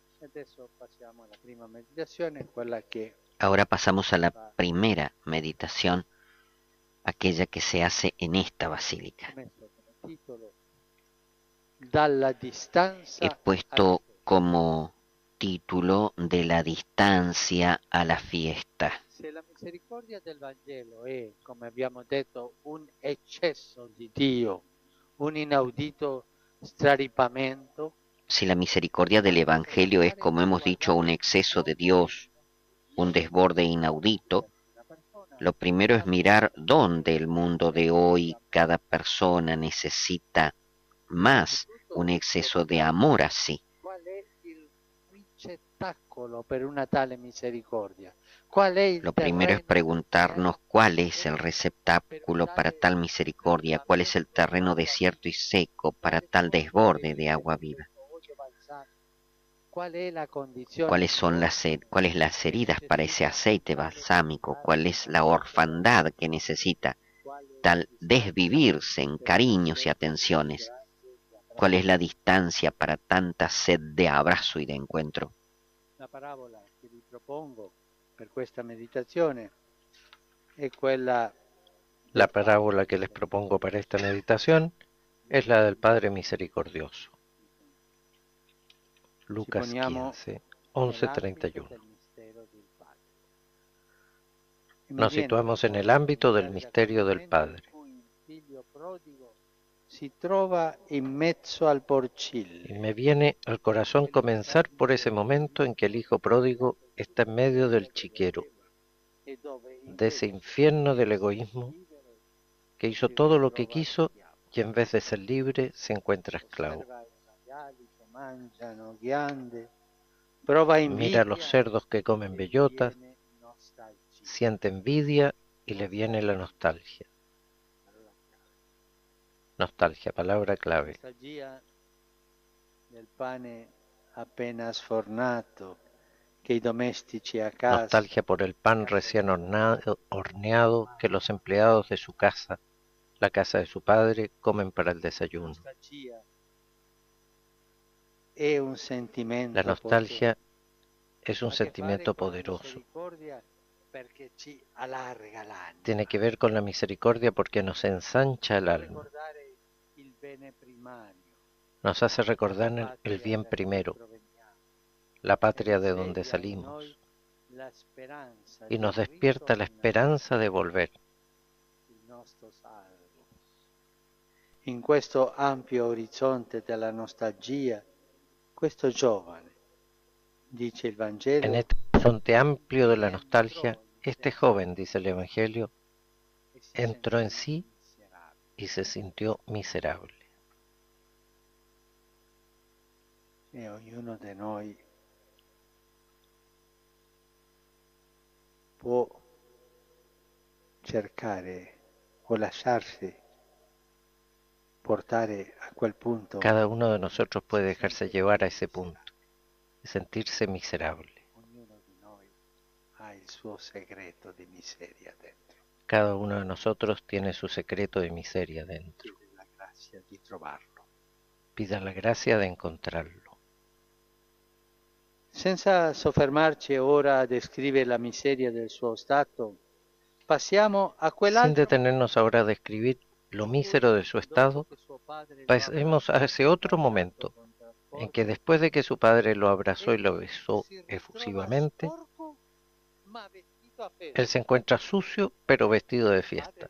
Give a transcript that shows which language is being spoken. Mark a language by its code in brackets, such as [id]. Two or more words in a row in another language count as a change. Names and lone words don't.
[es] Ahora pasamos a la primera meditación, aquella que se hace en esta basílica. He puesto como título "De la distancia a la fiesta". [it] Se la misericordia del Vangelo è, come abbiamo detto, un eccesso di Dio, un inaudito straripamento, [es] Si la misericordia del Evangelio es, como hemos dicho, un exceso de Dios, un desborde inaudito, lo primero es mirar dónde el mundo de hoy, cada persona necesita más un exceso de amor así. [it] qual è il ricettacolo per una tale misericordia? Qual è il [es] Lo primero es preguntarnos cuál es el receptáculo para tal misericordia, cuál es el terreno desierto y seco para tal desborde de agua viva. ¿Cuáles es las heridas para ese aceite balsámico? ¿Cuál es la orfandad que necesita tal desvivirse en cariños y atenciones? ¿Cuál es la distancia para tanta sed de abrazo y de encuentro? [it] La parábola che vi propongo per questa meditazione è quella. [es] La parábola que les propongo para esta meditación es la del Padre Misericordioso. Lucas 15, 11:31. Nos situamos en el ámbito del misterio del Padre. [it] Si trova in mezzo al porcile. [es] Y me viene al corazón comenzar por ese momento en que el hijo pródigo está en medio del chiquero. de ese infierno del egoísmo que hizo todo lo que quiso y en vez de ser libre se encuentra esclavo. Mira a los cerdos que comen bellotas, siente envidia y le viene la nostalgia. Nostalgia, palabra clave. [it] Del pane appena sfornato che i domestici a casa [es] Nostalgia por el pan recién horneado que los empleados de su casa, la casa de su padre, comen para el desayuno. [it] è un sentimento [es] La nostalgia es un sentimiento poderoso. [it] perché ci allarga l'anima. [es] Tiene que ver con la misericordia porque nos ensancha el alma. [it] Ricordare il bene primario, [es] Nos hace recordar el bien primero, la patria de donde salimos, [it] la speranza [es] y nos [it] di [es] despierta la [it] ritornare [es] esperanza de volver. [it] il nostro salvo. In questo ampio orizzonte della nostalgia, questo giovane, dice il Vangelo, [es] En este horizonte amplio de la nostalgia, este joven, dice el Evangelio, entró en sí y se sintió miserable. [it] e ognuno di noi può cercare o lasciarsi portare a quel punto. [es] Cada uno de nosotros puede dejarse llevar a ese punto y sentirse miserable. [it] Ognuno di noi ha il suo segreto di miseria dentro. [es] Cada uno de nosotros tiene su secreto de miseria dentro. [it] Chiede la grazia di trovarlo. [es] Pida la gracia de encontrarlo. [it] Senza soffermarci ora a descrivere la miseria del suo stato, passiamo a [es] Sin [it] quell'altro [es] detenernos ahora a describir lo mísero de su estado, pasemos a ese otro momento en que después de que su padre lo abrazó y lo besó efusivamente, él se encuentra sucio pero vestido de fiesta.